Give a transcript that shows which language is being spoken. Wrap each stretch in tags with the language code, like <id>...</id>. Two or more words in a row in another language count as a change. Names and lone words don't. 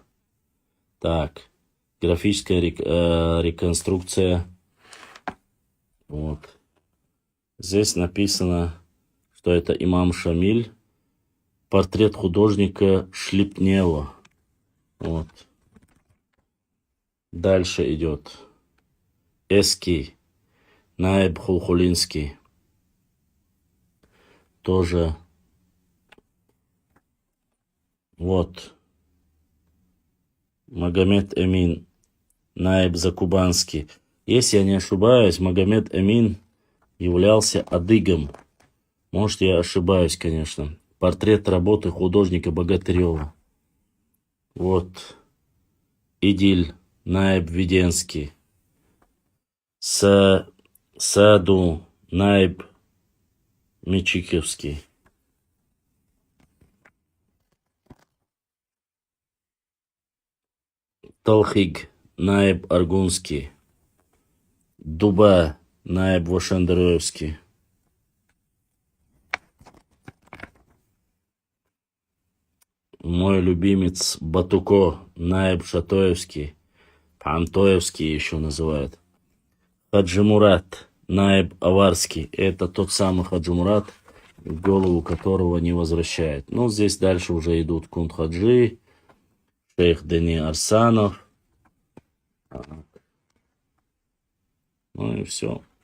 <ru>Так, графическая реконструкция. Вот. Здесь написано, что это имам Шамиль. Портрет художника Шлипнева. Вот. Дальше идет. Эски. Наиб Хулхулинский. Тоже. Вот. Магомед Эмин. Наиб Закубанский. Если я не ошибаюсь, Магомед Эмин являлся адыгом. Может, я ошибаюсь, конечно. Портрет работы художника Богатырева. Вот. Идиль Наиб Веденский. Саду Наиб Мечиковский. Талхиг Наиб Аргунский. Дуба Наиб Вашандероевский. Мой любимец Батуко Наиб Шатоевский. Антоевский еще называют. Хаджи Мурат Наиб Аварский. Это тот самый Хаджи Мурат, голову которого не возвращает. Ну, здесь дальше уже идут Кунт Хаджи, шейх Дени Арсанов. Ну и все.</ru>